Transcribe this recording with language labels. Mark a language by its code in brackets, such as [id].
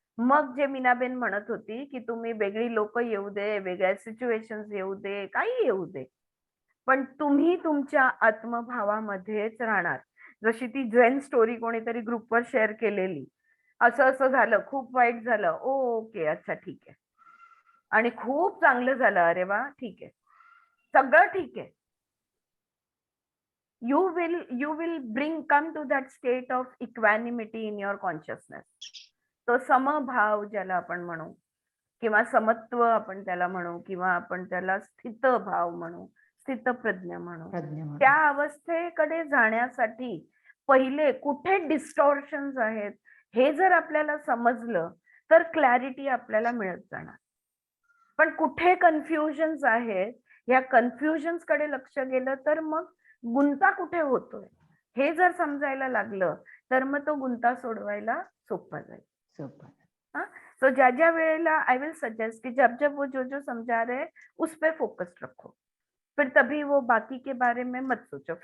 [mr] मग जे मीनाबेन म्हणत होती की तुम्ही वेगळी लोक येऊ दे, वेगळ्या सिच्युएशन्स येऊ दे, काही येऊ दे, पण तुम्ही तुमच्या आत्मभावामध्येच राहणार। जशी ती जैन स्टोरी कोणीतरी ग्रुपवर शेअर केलेली, असं असं झालं, खूप वाईट झालं, ओके अच्छा ठीक आहे, आणि खूप चांगलं झालं, अरे वा ठीक आहे, सगळं ठीक आहे। [en] you will come to that state of equanimity in your consciousness. [mr] तो समभाव ज्याला आपण म्हणू, किंवा समत्व आपण त्याला म्हणू, किंवा आपण त्याला स्थित भाव म्हणू, स्थितप्रज्ञ म्हणून. प्रज्ञ म्हणून. त्या अवस्थेकडे जाण्यासाठी पहिले कुठे डिस्टॉर्शन्स आहेत हे जर आपल्याला समजलं तर क्लॅरिटी आपल्याला मिळत जाणार. पण कुठे कन्फ्युजन्स आहेत, या कन्फ्युजन्स कडे लक्ष गेलं तर मग गुंता कुठे होतोय हे जर समजायला लागलं तर मग तो गुंता सोडवायला सोपा जाईल. सोपं. तो ज्या वेळेला [en] I will suggest [hi] कि जब वो जो समझा रहे उस पे फोकस रखो, फिर तभी वो बाकी के बारे में मत सोचो.